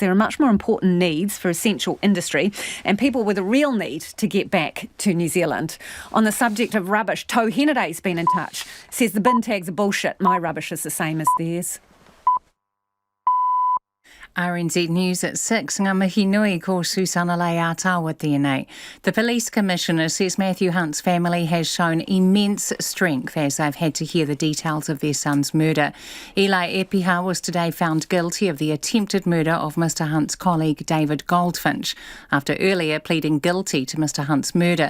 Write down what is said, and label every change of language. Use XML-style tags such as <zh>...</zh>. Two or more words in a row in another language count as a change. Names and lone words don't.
<en>There are much more important needs for essential industry and people with a real need to get back to New Zealand. On the subject of rubbish, Tau Henaday's been in touch. Says the bin tags are bullshit. My rubbish is the same as theirs. RNZ News at 6.</en> <mi>Ngā mihi nui ko Susana Lei Atawa tēnei.</mi> <en>The Police Commissioner says Matthew Hunt's family has shown immense strength as they've had to hear the details of their son's murder. Eli Epiha was today found guilty of the attempted murder of Mr Hunt's colleague David Goldfinch, after earlier pleading guilty to Mr Hunt's murder.</en>